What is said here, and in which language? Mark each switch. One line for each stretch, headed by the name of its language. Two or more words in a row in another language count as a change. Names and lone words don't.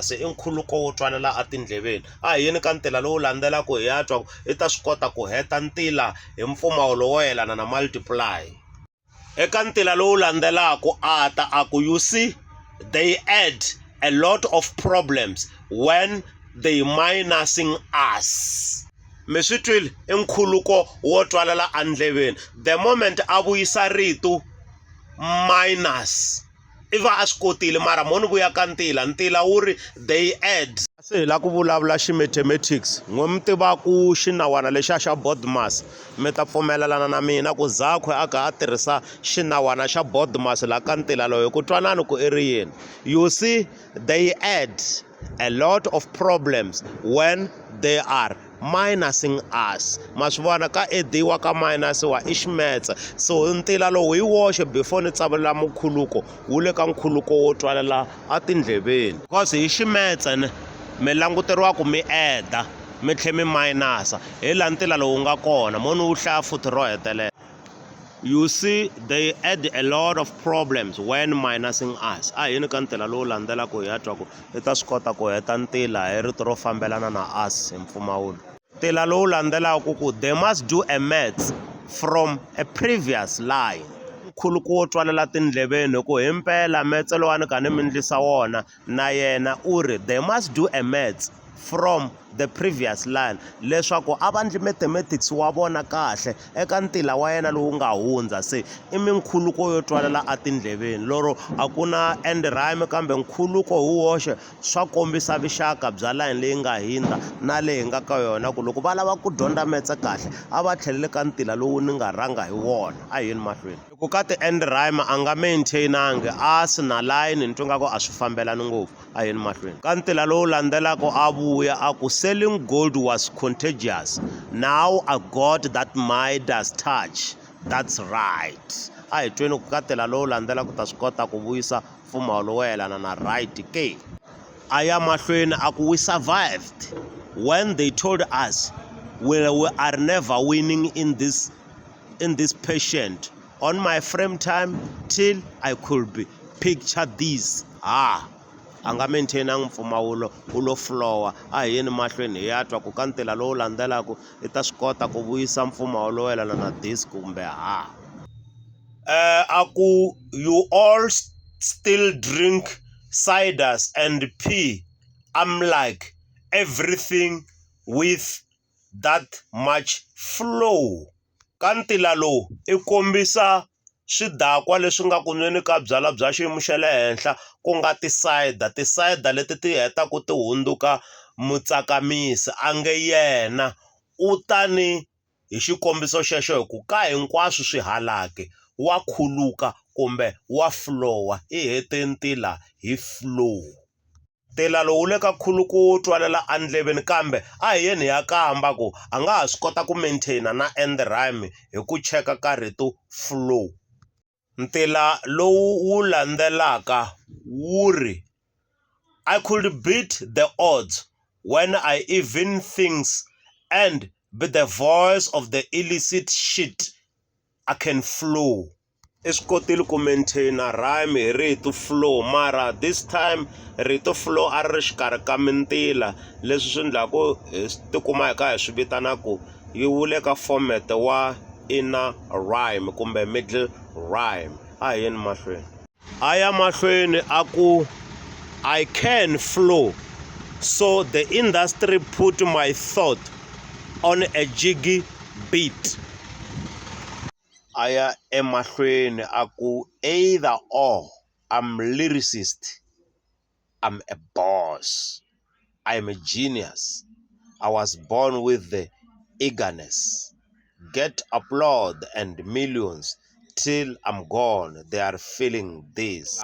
Tsonga: Se i nkhuluko wo twalela a tindleveni. A hi yeni ka ntila lowu landzelaka hi ya twa i ta swi kota ku heta ntila hi mpfumawulo wo yelana na multiply. Eka ntila lowu landzelaka a ta a ku
English: you see they add a lot of problems when they minusing us.
Tsonga: Mi swi twile i nkhuluko wo twalela a ndleveni.
English: The moment
Tsonga: a vuyisa rito minus i va a swi kotile mara mo ni vuya ka ntila wu ri
English: they add.
Tsonga: Se hi la ku vulavula xi-mathematics n'we mi tivaku xinawana lexiya xa Bodmas mi ta pfumelelana na mina ku Zakhwe a kha a tirhisa xinawana xa Bodmas la ka ntila lowu hi ku twanani ku i ri yini.
English: You see they add a lot of problems when they are minusing us.
Tsonga: Ma swi vona ka ediwa ka minusiwa i ximetse. So ntila lowu hi woxe before ni tsavelela mukhuluko wu le ka nkhuluko wo twalela a tindleveni because hi ximetse mi languteriwa ku mi eda mi tlhe mi minusa hi la ntila lowu nga kona mo ni wu hlaya futhi ro hetelela.
English: You see they add a lot of problems when minusing us.
Tsonga: A hi yini ka ntila lowu landzelaka hi ya twa ku i ta swi kota ku heta ntila hi rito ro fambelana na us hi mpfumawulo. Ntila lowu landzelaka ku
English: they must do a maths from a previous line.
Tsonga: Nkhuluko wo twalela tindleveni ku himpela metse lowani ka ni mi ndlisa wona na yena u ri
English: they must do a maths from the previous line
Tsonga: leswaku a va ndli mathematics wa vona kahle eka ntila wa yena lowu nga hundza. Se i minkhuluko yo twalela a tindleveni loro a ku na
English: end rhyme
Tsonga: kambe nkhuluko hi woxe swa kombisa vuxaka bya line leyi nga hindza na leyi nga ka yona ku loko va lava ku dyondza metse kahle a va tlhelele ka ntila lowu ni nga rhanga hi wona. A hi yeni mahlweni. Loko ka
English: ti-end rhyme
Tsonga: a nga maintainangi a si na line ni twa nga ku a swi fambelani ngopfu. A hi yeni mahlweni. Ka ntila lowu landzelaka a vuya a ku
English: selling gold was contagious. Now I got that Midas touch. That's right.
Tsonga: A hi tweni ku ka ntila lowu landzelaka ta swi kota ku vuyisa mpfumawulo wo yelana na right ke. A ya mahlweni a ku
English: we survived when they told us we are never winning in this patient. On my frame time till I could be picture this.
Tsonga: A nga maintainangi mpfumawulo u lo flowa. A hi yeni mahlweni hi ya twa ku ka ntila lowu landzelaka i ta swi kota ku vuyisa mpfumawulo wo yelana na this kumbe a ku
English: you all still drink ciders and pee. I'm like everything with that much flow.
Tsonga: Ka ntila lowu i kombisa swidakwa leswi nga ku nweni ka byala bya xiyimo xa le henhla ku nga tisayida leti ti hetaku ti hundzuka mutsakamisi a nge yena u tani hi xikombiso xexo hi ku ka hinkwaswo swi halaki wa khuluka kumbe wa flowa i hete ntila hi flow. Ntila lowu le ka khuluku wo twalela andleveni kambe a hi yeni ya kamba ku a nga ha swi kota ku maintaina na
English: end rhyme
Tsonga: hi ku cheka ka rito flow. Ntila lowu wu landzelaka wu ri
English: I could beat the odds when I even things and be the voice of the illicit shit I can flow.
Tsonga: I swi kotile ku maintaina rhyme hi rito flow mara
English: this time
Tsonga: rito flow a ri xikarhi ka mintila leswi swi endlaku hi tikuma hi ka hi swi vitanaku yi wule ka format wa
English: inner rhyme
Tsonga: kumbe
English: middle rhyme.
Tsonga: A hi yeni mahlweni. A ya mahlweni a ku
English: I can flow so the industry put my thought on a jiggy beat.
Tsonga: A ya emahlweni a ku
English: either or I'm lyricist, I'm a boss, I'm a genius, I was born with the eagerness, get applaud and millions till I'm gone they are feeling this.